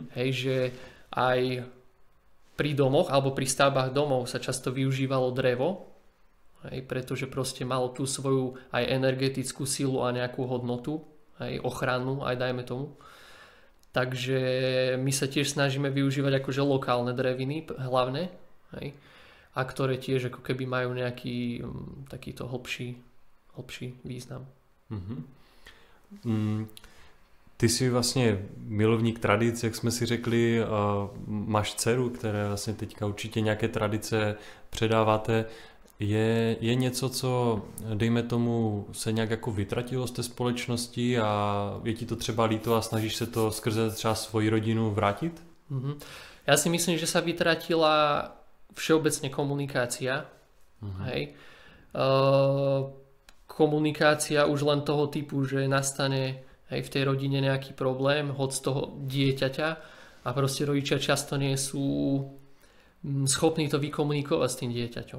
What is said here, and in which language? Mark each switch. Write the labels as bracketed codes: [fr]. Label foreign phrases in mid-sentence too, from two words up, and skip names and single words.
[sk] Hej, že aj pri domoch alebo pri stavbách domov sa často využívalo drevo, hej, pretože proste malo tú svoju aj energetickú silu a nejakú hodnotu, aj ochranu, aj dajme tomu. Takže my sa tiež snažíme využívať akože lokálne dreviny hlavne, hej, a ktoré tiež ako keby majú nejaký takýto hlbší význam. Mm-hmm. [cs] Ty jsi vlastně milovník tradic, jak jsme si řekli, máš dceru, které vlastně teďka určitě nějaké tradice předáváte. Je něco, co, dejme tomu, se nějak jako vytratilo z té společnosti a je ti to třeba líto a snažíš se to skrze třeba svoji rodinu vrátit? Mm-hmm. [sk] Ja si myslím, že sa vytratila všeobecne komunikácia. Mm-hmm. Hej. Komunikácia už len toho typu, že nastane hej, v tej rodine nejaký problém, hoď z toho dieťaťa a proste rodičia často nie sú schopní to vykomunikovať s tým dieťaťom.